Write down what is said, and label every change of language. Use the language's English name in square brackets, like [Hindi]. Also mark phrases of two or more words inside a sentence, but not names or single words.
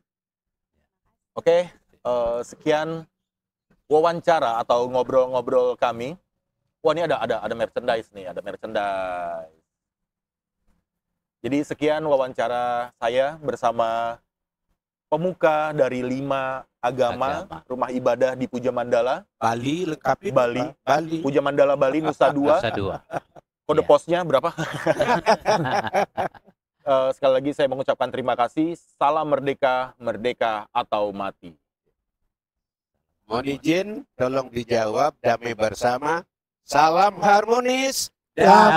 [Indonesian] Oke, sekian wawancara atau ngobrol-ngobrol kami. Wah, ini ada merchandise nih, ada merchandise. Jadi sekian wawancara saya bersama pemuka dari 5 agama rumah ibadah di Puja Mandala, Bali lengkapi Bali. Bali. Puja Mandala Bali Nusa Dua. Nusa Dua. Kode Iya. posnya berapa? Sekali lagi saya mengucapkan terima kasih. Salam merdeka, merdeka atau mati. Mohon izin, tolong dijawab damai bersama. Salam harmonis,